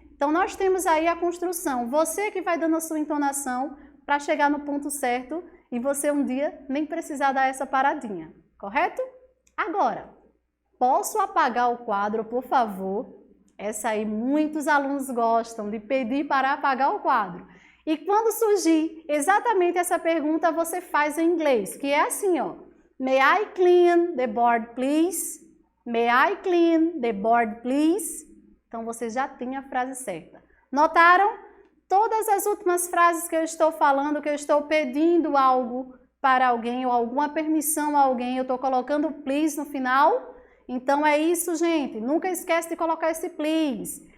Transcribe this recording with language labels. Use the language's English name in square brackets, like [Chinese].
[Portuguese] Então, nós temos aí a construção. Você que vai dando a sua entonação para chegar no ponto certo e você um dia nem precisar dar essa paradinha, correto? Agora, posso apagar o quadro, por favor? Essa aí muitos alunos gostam de pedir para apagar o quadro. E quando surgir exatamente essa pergunta, você faz em inglês, que é assim, ó. [English] May I clean the board, please? May I clean the board, please? [Portuguese] Então, você já tem a frase certa. Notaram? Todas as últimas frases que eu estou falando, que eu estou pedindo algo para alguém ou alguma permissão a alguém, eu estou colocando please no final. Então, é isso, gente. Nunca esquece de colocar esse please.